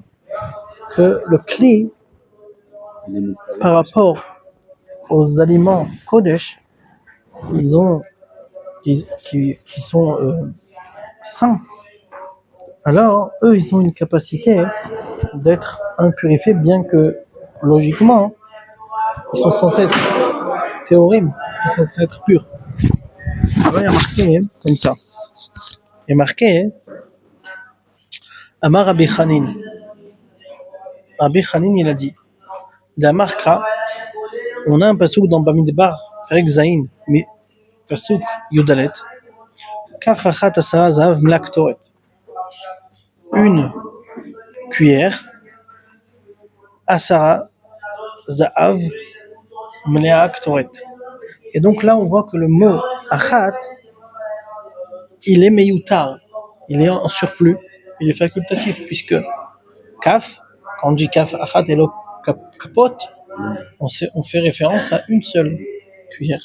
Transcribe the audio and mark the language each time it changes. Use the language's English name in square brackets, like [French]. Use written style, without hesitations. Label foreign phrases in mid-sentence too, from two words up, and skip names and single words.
[French] Que le cli, par rapport aux aliments Kodesh, qui sont sains, alors eux, ils ont une capacité d'être impurifiés, bien que logiquement, ils sont censés être théorim, ils sont censés être purs. Alors il y a marqué comme ça. Il y a marqué [Hebrew] אמר רבי חנין. [French] Rabbi Chanin, il a dit Damarkra, on a un pasuk dans Bamidbar, [Hebrew] פרק זין, פסוק יוד-דלת, כף אחת עשרה זהב מלאה קטרת. [French] Une cuillère, [Hebrew] עשרה זהב מלאה קטרת. [French] Et donc là, on voit que le mot achat, il est meyutar, il est en surplus, il est facultatif, puisque kaf, quand on dit [Hebrew] כף אחת [French] et le kapot, on fait référence à une seule cuillère.